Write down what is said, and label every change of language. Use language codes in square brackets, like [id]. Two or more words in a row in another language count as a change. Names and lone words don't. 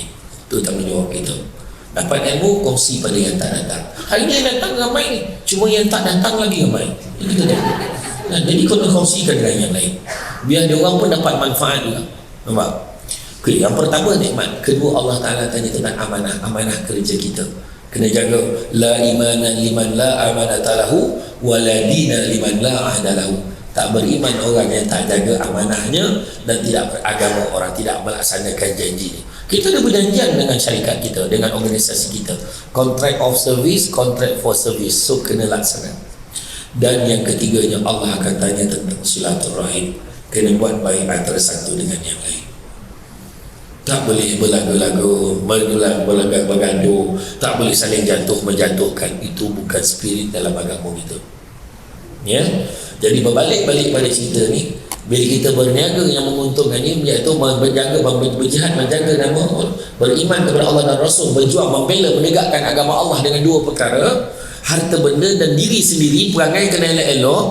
[ms] Itu tanggungjawab kita. Dapat ilmu, kongsi pada yang tak datang. Hari ni datang ramai ni, cuma yang tak datang lagi ramai. Jadi kena kongsikan dengan yang lain, biar dia orang pun dapat manfaat juga. Nampak? Okay, yang pertama nikmat. Kedua, Allah Ta'ala tanya tentang amanah. Amanah kerja kita kena jaga. [ar] La imana liman la amanata lahu, wa la dina liman la ahda lahu. [ms] Tak beriman orang yang tak jaga amanahnya, dan tidak beragama orang tidak melaksanakan janji. Kita ada perjanjian dengan syarikat kita, dengan organisasi kita, [en] contract of service, contract for service. [ms] So kena laksana. Dan yang ketiganya, Allah akan tanya tentang silaturahim. Kena buat baik antara satu dengan yang lain. Tak boleh berlagu-lagu, bergaduh, tak boleh saling jatuh menjatuhkan. Itu bukan spirit dalam agama kita. Ya, jadi berbalik-balik pada cerita ni, bila kita berniaga yang menguntungkan ni, iaitu berjaga, berjihad, menjaga nama, beriman kepada Allah dan Rasul, berjuang, membela, menegakkan agama Allah dengan dua perkara, harta benda dan diri sendiri, perangai kena elok-elok.